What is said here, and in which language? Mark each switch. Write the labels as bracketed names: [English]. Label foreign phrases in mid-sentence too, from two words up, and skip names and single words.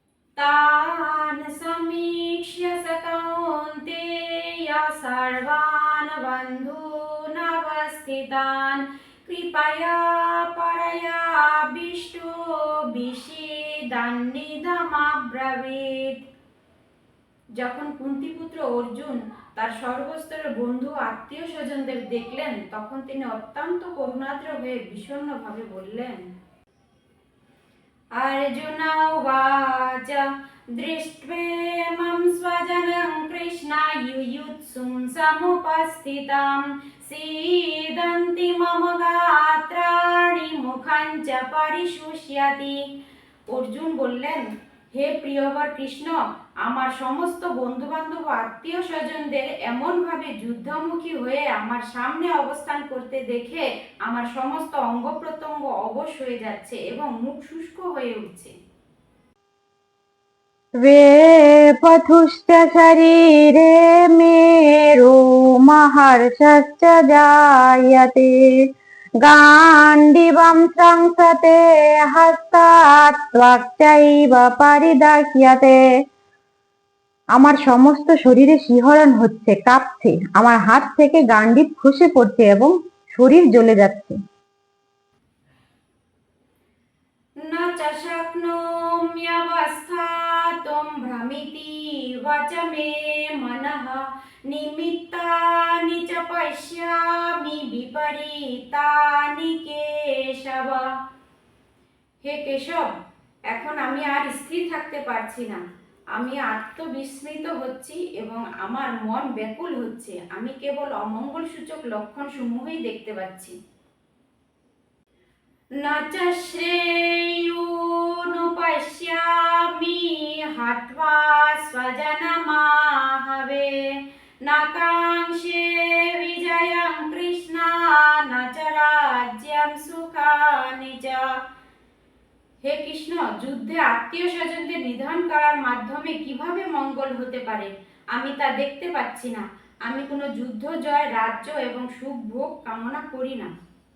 [Sanskrit] तान् समीक्ष्य स कौन्तेय सर्वान् बन्धूनवस्थितान् कृपया परयाविष्टो विषेदन्निदमब्रवीत्। [Bangla] যখন কুন্তিপুত্র অর্জুন তার সর্বস্তরের বন্ধু আত্মীয় স্বজনদের দেখলেন, তখন তিনি অত্যন্ত করুণাদ্র হয়ে বিষণ্ণভাবে বললেন, [Sanskrit] अर्जुन उवाच दृष्ट्वेमं स्वजनं कृष्ण युयुत्सुं समुपस्थितं सीदन्ति मम गात्राणि मुखं च परिशुष्यति। [Bangla] অর্জুন বললেন, হে প্রিয়বর কৃষ্ণ, আমার সমস্ত বন্ধু বান্ধব আত্মীয় স্বজনদের এমনভাবে যুদ্ধমুখী হয়ে আমার সামনে অবস্থান করতে দেখে আমার সমস্ত অঙ্গ প্রত্যঙ্গ অবশ হয়ে যাচ্ছে এবং মুখ শুষ্ক হয়ে উঠছে। [Sanskrit] वेपथुश्च शरीरे मे रोमहर्षश्च जायते गाण्डिवं संसते हस्तात् त्वक्चैव परिदह्यते। [Bangla] আমার সমস্ত শরীরে শিহরণ হচ্ছে, কাঁপছে, আমার হাত থেকে গান্ডিব খসে পড়ছে এবং শরীর জ্বলে যাচ্ছে। [Sanskrit] न च शक्नोम्यवस्थातुं भ्रमितीव च मे मनः निमित्तानि च पश्यामि विपरीतानि केशव। [Bangla] হে কেশব, এখন আমি আর স্থির থাকতে পারছি না। আমি আত্মবিস্মৃত হচ্ছি এবং আমার মন ব্যাকুল হচ্ছে। আমি কেবল অমঙ্গল সূচক লক্ষণ সমূহই দেখতে পাচ্ছি। [Sanskrit] न च श्रेयोनुपश्यामि हत्वा स्वजनमाहवे न काङ्क्षे विजयं कृष्ण न च राज्यं सुखानि च। [Bangla] হে কৃষ্ণ, যুদ্ধে আত্মীয় স্বজনদের নিধন করার মাধ্যমে কিভাবে মঙ্গল হতে পারে আমি তা দেখতে পাচ্ছি না। আমি কোনো যুদ্ধ জয়, রাজ্য এবং সুখ ভোগ কামনা করি না।